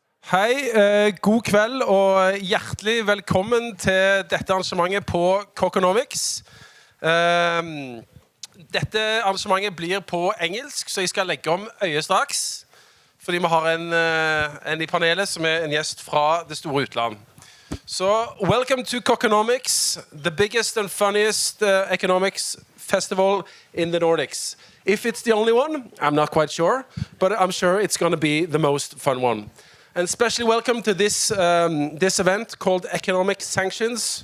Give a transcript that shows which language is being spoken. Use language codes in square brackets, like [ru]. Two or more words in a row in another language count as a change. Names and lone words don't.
[no] Hei, god kveld og hjertelig velkommen til dette arrangementet på KÅKÅnomics. Dette arrangementet blir på engelsk, så jeg skal legge om øyet straks, fordi vi har en I panelet som en gjest fra det store utland. [en] So, welcome to KÅKÅnomics, the biggest and funniest economics festival in the Nordics. If it's the only one, I'm not quite sure, but I'm sure it's going to be the most fun one. And especially welcome to this event called Economic Sanctions.